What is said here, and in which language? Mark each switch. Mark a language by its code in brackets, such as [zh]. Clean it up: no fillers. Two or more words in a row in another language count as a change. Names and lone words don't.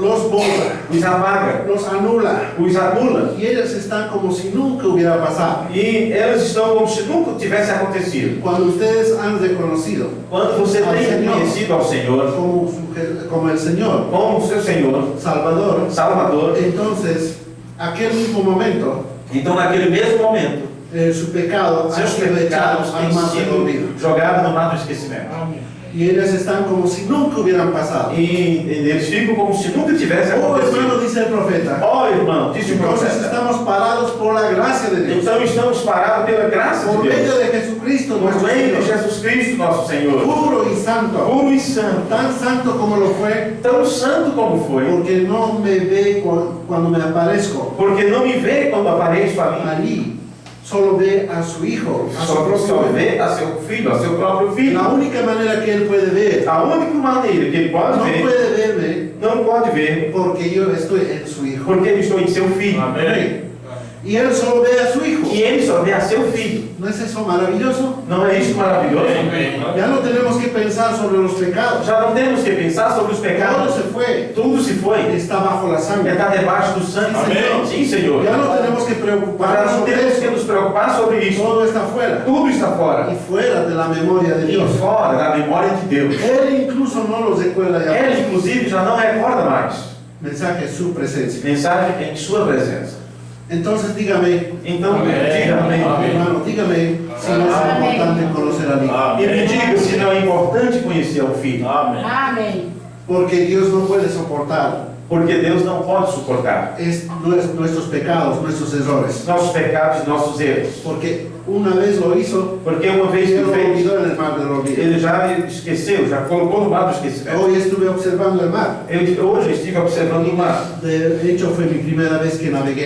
[es] Los borra, [pt] Os apaga, [es] los anula. [pt] os anula. [es] Y ellos están como si nunca hubiera pasado. [pt] E elas estão como se nunca tivesse acontecido. [es] Cuando ustedes han reconocido [pt] Quando você Ao tem Senhor. reconhecido ao Senhor [es] como el Señor, [pt] como seu Senhor, [es] Salvador, [pt] Salvador, [es] entonces, aquel mismo momento, [pt] então naquele mesmo momento, [es] su pecado ha [pt] seus [es] sido echado [pt] pecados [es] al [pt] têm [es] mar del olvido. [pt] sido jogados no mar do esquecimento. [es] Y ellos están como si nunca hubieran pasado. [pt] E eles ficam como se nunca tivesse [es] Oh, hermano, [pt] acontecido. [es] dice el profeta. [pt] Ó irmão, disse o [es] Entonces [pt] profeta. [es] estamos parados por la gracia de Dios. [pt] Então estamos parados pela graça [es] Por [pt] de [es] medio [pt] Deus. [es] de Jesucristo, [pt] Por [es] nuestro [pt] meio de [es] Señor. [pt] Jesus Cristo, nosso Senhor. [es] Puro y santo. [pt] Puro e santo. [es] Tan santo como lo fue, [pt] Tão santo como foi. [es] porque no me ve cuando me aparezco [pt] Porque não me vê quando apareço ali. [es] allí. Solo ve a su Hijo, a su [pt] Só [es] propio [pt] vê a seu filho, a seu próprio filho. [es] La única manera que Él puede ver, [pt] A única maneira que ele [es] no [pt] pode ver, [es] puede verme [pt] não pode ver, [es] porque yo estoy en su Hijo. [pt] porque eu estou em seu filho. Amém. [es] Y Él solo ve a su Hijo. [pt] E ele só vê a seu filho. [es] ¿No es eso maravilloso? [pt] Não é isso maravilhoso? [es] Ya no tenemos que pensar sobre los pecados. [pt] Já não temos que pensar sobre os [es] Todo [pt] pecados. [es] se fue. [pt] Tudo se foi. [es] Está bajo la sangre. [pt] Está debaixo do sangue. Amém. Sim, Senhor. [es] Ya no tenemos que [pt] Mas [es] preocuparnos [pt] já não [es] sobre [pt] temos que [es] eso. [pt] nos preocupar sobre isso. [es] Todo está fuera. [pt] Tudo está fora. [es] Y fuera de la memoria de [pt] E [es] Dios. [pt] fora da memória de Deus. [es] Él incluso no los recuerda ya. [pt] Ele, inclusive, já não recorda mais. [es] Mensaje es su presencia. [pt] Mensagem em sua presença. [es] Entonces dígame, [pt] Então, Amém. diga-me. Amém. [es] hermano, dígame si no es Amén. importante conocer a Dios. [pt] E me diga se não é importante conhecer o Filho. Amém. Amém. [es] Porque Dios no puede soportar [pt] Porque Deus não pode suportar [es] nuestros pecados, nuestros errores. [pt] nossos pecados e nossos erros. [es] Porque una vez lo hizo, [pt] Porque uma vez que [es] Él lo [pt] fez, [es] olvidó en el mar del olvido. [pt] ele já esqueceu, já colocou no mar do esquecimento. [es] Hoy estuve observando el mar. [pt] Hoje estive observando o mar. [es] De hecho, fue mi primera vez que navegué